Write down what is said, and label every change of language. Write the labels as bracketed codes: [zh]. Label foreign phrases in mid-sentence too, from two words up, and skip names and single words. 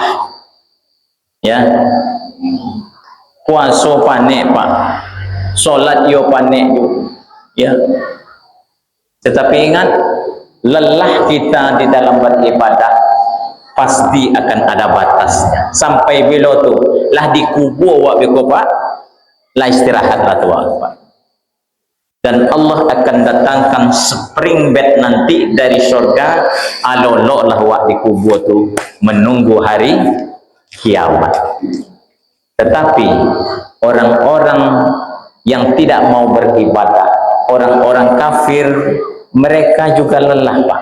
[id] Ya. Puasa panik Pak. [min] Salat yo panik juga. Ya. [id] Tetapi ingat, lelah kita di dalam beribadah pasti akan ada batasnya. [min] Sampai bila tu lah dikubur wak beko Pak, lah istirahatlah tu Pak. [id] Dan Allah akan datangkan [en] spring bed [id] nanti dari surga, [min] alolok lah wak dikubur tu [id] menunggu hari kiamat. Tetapi orang-orang yang tidak mau beribadah, orang-orang kafir, mereka juga lelah Pak.